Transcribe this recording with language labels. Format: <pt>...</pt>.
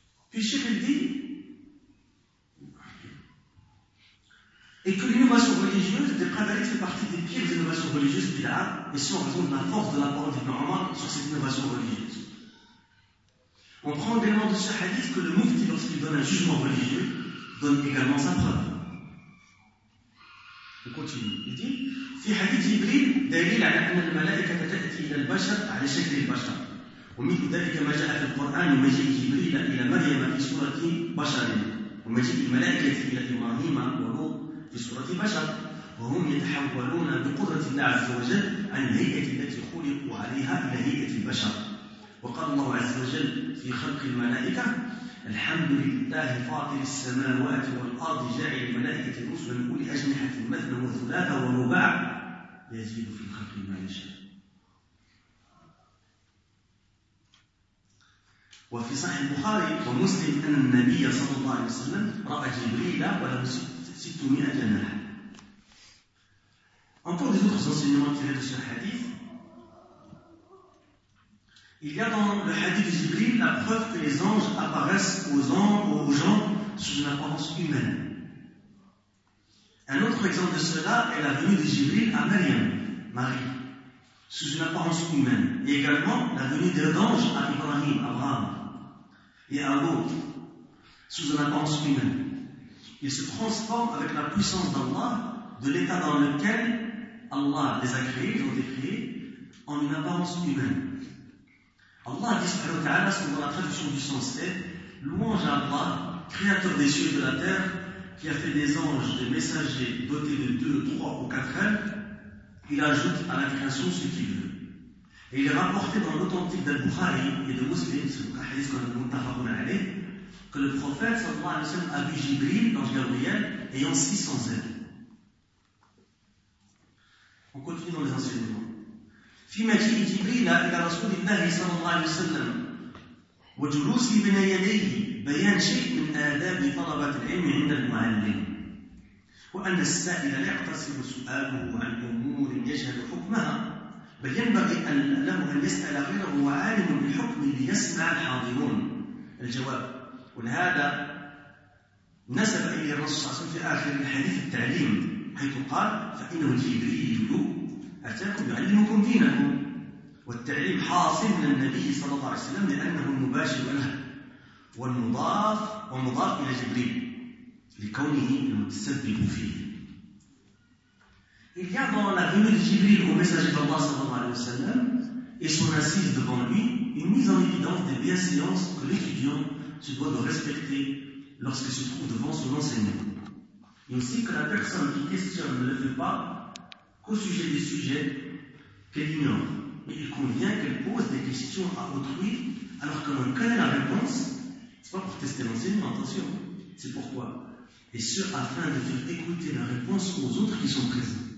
<fr>Puis Cheikh il dit, et que l'innovation religieuse, de Pradalit, fait partie des pires innovations religieuses qu'il a, et si on raisonne la force de la parole des normands sur cette innovation religieuse. On prend également de ce hadith que le mufti, lorsqu'il donne un jugement religieux, donne également sa preuve. On continue. Il dit,</fr> <ar>في حديث جبريل دليل على أن الملائكة تأتي إلى البشر على شكل البشر ومثل ذلك ما جاء في القرآن مجيء جبريل إلى مريم في سورة بشر ومجيء الملائكة إلى إبراهيم ولوط في سورة بشر وهم يتحولون بقدرة الله عز وجل عن الهيئة التي خلقوا عليها إلى هيئة البشر وقال الله عز وجل في خلق الملائكة الحمد لله فاطر السماوات والأرض جاعل الملائكة رسلا أولي أجنحة مثنى وثلاثة ورباع يزيد في الخلق ما يشاء وفي صحيح البخاري ومسلم أن النبي صلى الله عليه وسلم رأى جبريل وله 600 جناح</ar> <fr>En pour les autres enseignements tirés de ce hadith, il y a dans le hadith de Jibril la preuve que les anges apparaissent aux hommes ou aux gens sous une apparence humaine. Un autre exemple de cela est la venue de Jibril à Maryam, Marie, sous une apparence humaine. Et également la venue d'un ange à Ibrahim, Abraham, et à l'autre, sous une apparence humaine. Ils se transforment avec la puissance d'Allah, de l'état dans lequel Allah les a créés, ils ont été créés, en une apparence humaine. Allah dit subhanahu wa ta'ala, selon la traduction du sens est louange à Allah, créateur des cieux et de la terre, qui a fait des anges, des messagers dotés de 2, 3 ou 4 ailes, il ajoute à la création ce qu'il veut. Et il est rapporté dans l'authentique d'Al-Bukhari et de Muslim, c'est le hadith qu'on a montafaroun alayh, que le prophète sallallahu alayhi wa sallam a vu Jibril, l'ange Gabriel, ayant 600 ailes. On continue dans les enseignements.</fr> <ar>في مجيء جبريل إلى رسول الله صلى الله عليه وسلم وجلوسه بين يديه بيان شيء من آداب طلبة العلم عند المعلم وأن السائل لا يقتصر سؤاله عن أمور يجهل حكمها بل ينبغي أن له أن يسأل غيره وعالم بالحكم ليسمع الحاضرون الجواب ولهذا نسب إلى الرسول صلى الله عليه وسلم في آخر الحديث التعليم حيث قال فإنه جبريل أتاكم يعلمكم دينكم والتعليم حاصل من النبي صلى الله عليه وسلم لأنه المباشر له والمضاف ومضاف إلى جبريل لكونه المتسبب فيه</ar> <fr>Il y a dans la venue de Jibril au messager d'Allah sallallahu alayhi wa sallam et son assise devant lui une mise en évidence des bienséances que l'étudiant se doit de respecter lorsqu'il se trouve devant son enseignant. Et aussi que la personne qui questionne ne le fait pas au sujet des sujets qu'elle ignore. Mais il convient qu'elle pose des questions à autrui alors qu'on en connaît la réponse. C'est pas pour tester l'enseignement, attention. C'est pourquoi. Et ce, afin de faire écouter la réponse aux autres qui sont présents.</fr>